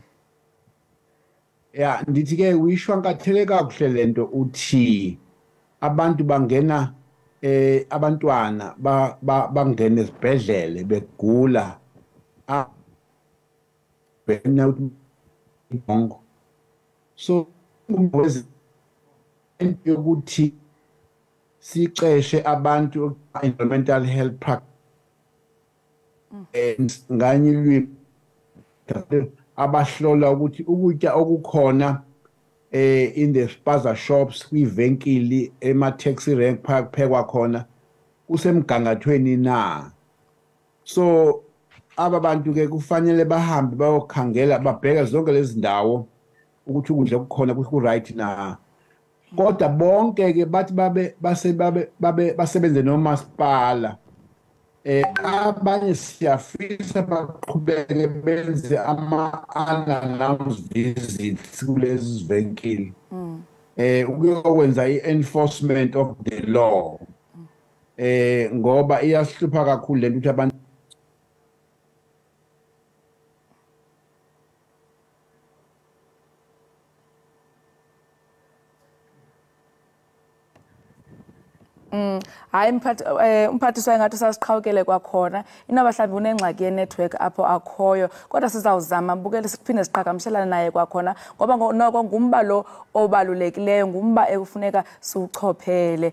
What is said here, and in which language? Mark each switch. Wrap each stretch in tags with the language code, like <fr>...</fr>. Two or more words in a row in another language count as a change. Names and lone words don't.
<xh>Ya ndithi ke uyishwankathele kakuhle lento uthi abantu bangena abantwana bangena ezibhedlele begula so ukuthi sixeshe abantu</xh> <en>environmental health practice</en> <xh>nganye abahlola ukuthi ukutya okukhona</xh> <en>in the spaza shops</en> <xh>kwivenkili ema-taxi rank park phekwa khona kusemgangathweni na. So aba bantu ke kufanele bahambe bayokhangela babheke zonke lezi ndawo ukuthi ukudla okukhona ku-right na. Kodwa bonke ke bathi basebenze nomasipala. Abanye siyafisa baqhubeke benze ama-</xh> <en>unannounced visits</en> <xh>kulezi zivenkile ukuyokwenza i-</xh> <en>enforcement of the law</en> <xh>ngoba iyasihlupha kakhulu lento ukuthi abantu hayi umphathiswa engathi sasiqhawukele kwakhona inoba mhlawumbi unengxaki yenetwork apho akhoyo kodwa sizawuzama mbukele siphinde siqhagamshelane naye kwakhona ngoba noko ngumba lo obalulekileyo ngumba ekufuneka siwuchophele.</xh>